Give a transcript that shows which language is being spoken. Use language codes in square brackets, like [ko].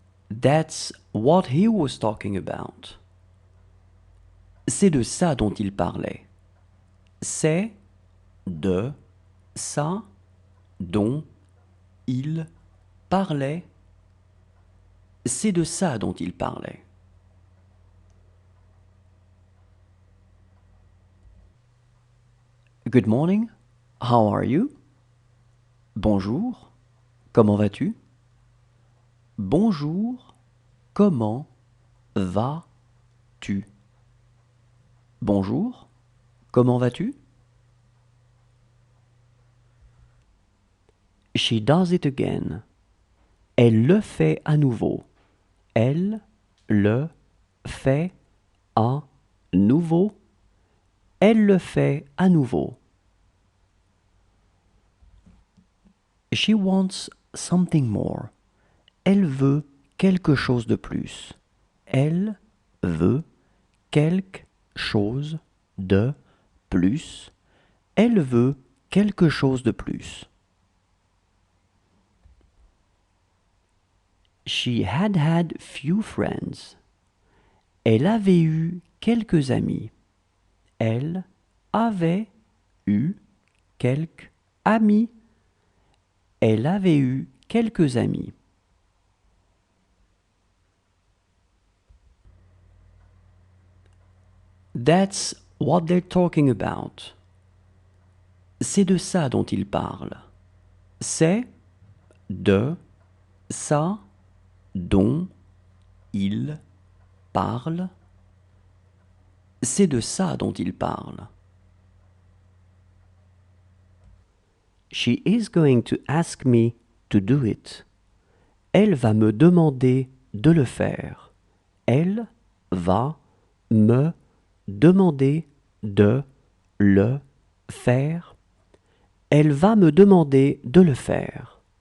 [en] That's what he was talking about. [fr] C'est de ça dont il parlait. C'est de ça dont il parlait. C'est de ça dont il parlait. [en] Good morning. How are you? [fr] Bonjour. Comment vas-tu? Bonjour. Comment vas-tu? Bonjour. Comment vas-tu? [en] She does it again. [fr] Elle le fait à nouveau. Elle le fait à nouveau. Elle le fait à nouveau. [en] She wants something more. [fr] Elle veut quelque chose de plus. Elle veut quelque chose de plus. Elle veut quelque chose de plus. [en] She had few friends. [fr] Elle avait eu quelques amis. Elle avait eu quelques amis. Elle avait eu quelques amis. [en] That's what they're talking about. [fr] C'est de ça dont ils parlent. C'est de ça dont ils parlent. C'est de ça dont ils parlent. [en] She is going to ask me to do it. [fr] Elle va me demander de le faire. Elle va me demander de le faire. Elle va me demander de le faire.